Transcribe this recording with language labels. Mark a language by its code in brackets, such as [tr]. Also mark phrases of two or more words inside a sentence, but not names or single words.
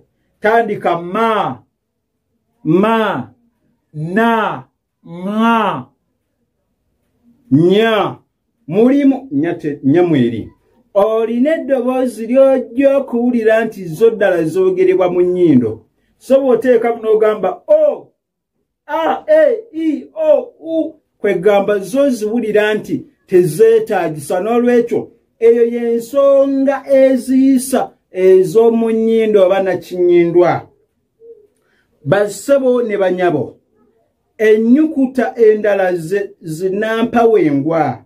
[lg] Tandika ma, na, nga, nya. Mulimu nyamweri. Olina eddoboozi ly'ojja okuwulira nti zo ddala zoogerebwa mu nnyindo. So bw'oteekamu n'ogamba o, a, e, i, o, u, kwegamba zo ziwulira nti tezeetaagisa. N'olwekyo eyo y'ensonga eziyisa ez'omu nnyindo oba nakinnyindwa. Bassebo ne banyabo, ennyukuta endala zinampawengwa.